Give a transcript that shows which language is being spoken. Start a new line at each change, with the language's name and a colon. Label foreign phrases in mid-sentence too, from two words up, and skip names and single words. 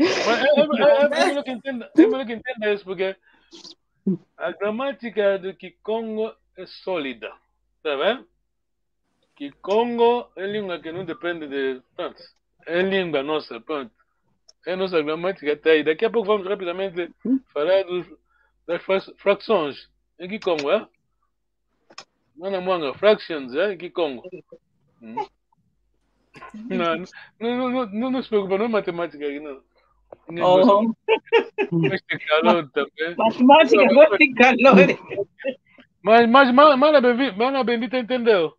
Portuguese: É melhor que entenda isso, porque a gramática do Kikongo é sólida. Tá vendo? Kikongo é língua que não depende de. Pronto. É língua nossa, pronto. É nossa gramática até aí. Daqui a pouco vamos rapidamente falar das frações em Kikongo, é? Mana Mwanga, fractions, é? Em Kikongo. Não se preocupa, não é matemática aqui, não. Gosta de calor também. Matemática, gosta de calor. Mas Mana Bendita entendeu?